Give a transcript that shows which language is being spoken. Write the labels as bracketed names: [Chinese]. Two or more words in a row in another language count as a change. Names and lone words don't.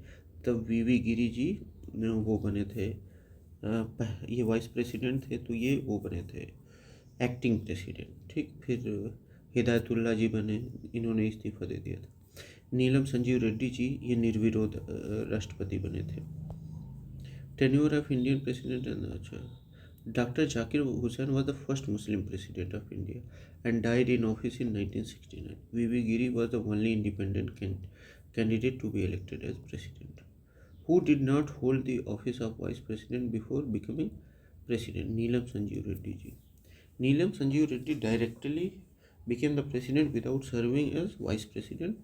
[Hindi] तब वीवी गिरी जी वो बने थे, ये [English] vice president [Hindi] थे, तो ये वो बने थे [English] acting president. [Hindi] ठीक, फिर हिदायतुल्ला जी बने, इन्होंने इस्तीफा दे दिया था। नीलम संजीव रेड्डी जी ये निर्विरोध राष्ट्रपति बने थे। [English] tenure of Indian president, अच्छा, डॉक्टर जाकिर हुसैन was the first Muslim president of India and died in office in 1969. V.V. Giri was the only independent candidate to be elected as president, who did not hold the office of vice president before becoming president. Neelam Sanjeev Reddy ji. Neelam Sanjeev Reddy directly became the president without serving as vice president.